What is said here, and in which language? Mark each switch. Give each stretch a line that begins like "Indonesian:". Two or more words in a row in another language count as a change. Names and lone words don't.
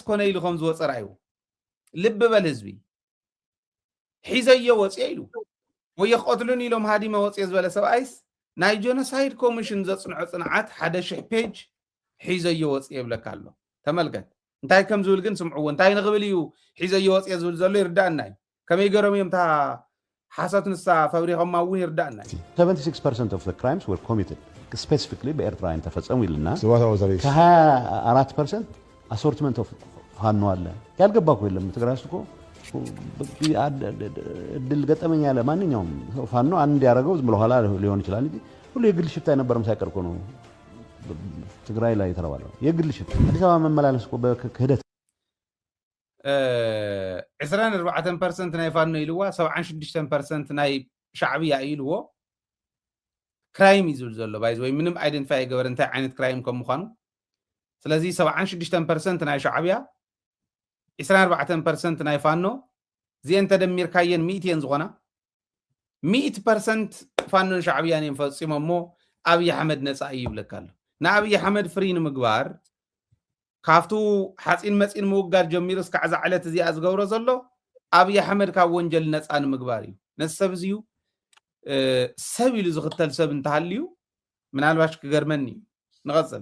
Tigrinya: ኮነ ኢሉ ከም ዝወፀ ራእዩ ልቢ በል ህዝቢ ሒዘዮ ወፅየ ኢሉ ወይ የቆትሉን ኢሎም ሃዲመ ወፅየ ዝበለ ሰብኣይስ ናይ ጀኖሳይድ ኮሚሽን ዘፅንዖ ፅንዓት 1000 ፔጅ ሒዘዮ ወፅየ ይብለካ ኣሎ ተመልከት እንታይ ከም ዝብል ግን ስምዕዎ እንታይ ንኽብል እዩ ሒዘዮ ወፅየ ዝብል ዘሎ ይርዳእና እዩ ከመይ ገይሮም እዮም ታ ሓሰት ንሳ ፈብሪኾማ እውን ይርዳእና እዩ
Amharic: 76%
English: of the crimes were committed specifically
Amharic: በኤርትራ ተፈጸሙ ይልና ከ24%
English: assortment of
Amharic: ፋኖ አለ ያልገባ እኮ የለም ትግራይ ውስጥ እኮ እድል ገጠመኝ ያለ ማንኛውም ፋኖ አንድ ያደረገው ዝም ብሎ ኋላ ሊሆን ይችላል እንጂ ሁሉ የግል ሽፍታ የነበረም ሳይቀር እኮ ነው ትግራይ ላይ ተረባለው የግል ሽፍታ አዲስ አበባ መመላለስ እኮ በክህደት
Tigrinya: 24% ናይ ፋኖ ይልዋ 76% ናይ ሻዕብያ ይልዎ ክራይም ይዝብል ዘሎ ባይዝ ወይ ምንም አይደንቲፋይ ገበር እንታይ ዓይነት ክራይም ከም ምዃኑ ስለዚ 76% ናይ ሻዕብያ 24% ናይ ፋኖ እዚአን ተደሚርካየን 100 ዝኾና 100% ፋኖን ሻዕብያን እዮም ፈፂሞም እሞ ኣብይ ኣሕመድ ነፃ እዩ ይብለካ ኣሎ ንኣብይ ኣሕመድ ፍሪ ንምግባር ካብቱ ሓፂን መፂን ምውጋድ ጀሚሩ እስካዕ ዝዓለት እዚኣ ዝገብሮ ዘሎ ኣብይ ኣሕመድ ካብ ወንጀል ነፃ ንምግባር እዩ ነዚ ሰብ እዚዩ ሰብ ኢሉ ዝኽተል ሰብ እንተሃልዩ ምናልባሽ ክገርመኒ ንቐፅል